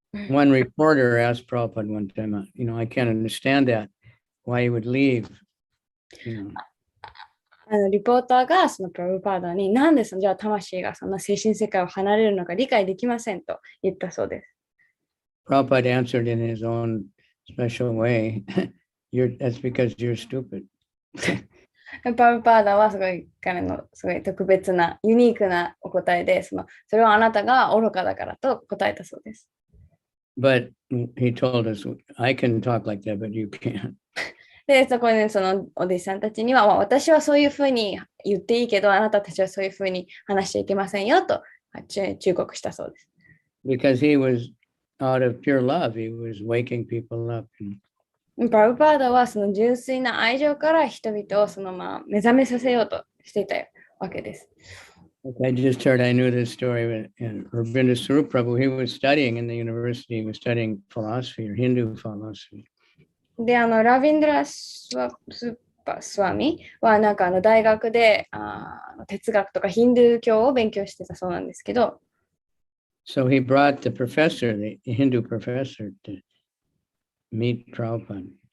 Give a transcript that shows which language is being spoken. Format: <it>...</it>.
<en>One reporter asked Prabhupada one time, I can't understand that, why he would leave.</en> <ja>リポーターがそのプラブパーダになんでじゃあ魂がそんな精神世界を離れるのか理解できませんと言ったそうです。</ja> <en>Prabhupada answered in his own special way, that's because you're stupid.</en> <ja>プラブパーダはすごい彼のすごい特別なユニークなお答えで、それはあなたが愚かだからと答えたそうです。</ja> <en>But he told us, I can talk like that, but you can't.</en> <ja>で、そこでそのお弟子さんたちには、私はそういうふうに言っていいけど、あなたたちはそういうふうに話しちゃいけませんよと忠告したそうです。</ja> <en>Because he was out of pure love, he was waking people up.</en> <ja>プラブパーダはその純粋な愛情から人々を目覚めさせようとしていたわけです。</ja> <en>I just heard, I knew this story, and Rabindranath Swarup Prabhu, he was studying in the university, he was studying philosophy or Hindu philosophy.</en> <ja>で、ラビンドラスワミは大学で哲学とかヒンドゥー教を勉強してたそうなんですけど、</ja> <en>So he brought the professor, the Hindu professor, to meet Prabhupada.</en>